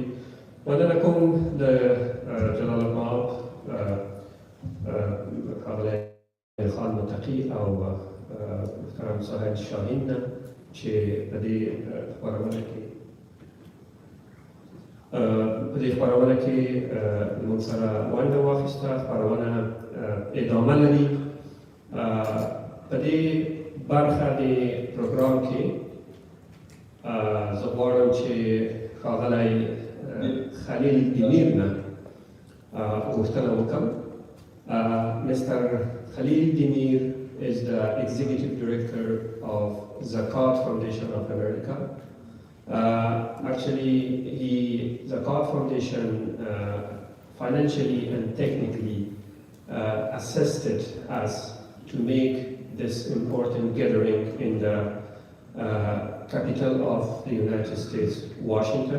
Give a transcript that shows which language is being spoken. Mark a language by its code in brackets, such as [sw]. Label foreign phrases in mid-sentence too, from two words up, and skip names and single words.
[ps] مننه کوم د جلال اباد ښاغلی خان متقي او محترم صاحب شاهین نه چې په دې خپرونه کې موږ سره ونډه واخیسته. خپرونه ادامه لري. په دې برخه د پروګرام کې زه غواړم چې ښاغلی خلیل دمیر نه غوښتنه وکړم. [en] Mr. Khalil Demir is the Executive Director of Zakat Foundation of America. Actually, Zakat Foundation financially and technically assisted us to make this important gathering in the capital of the United States, Washington.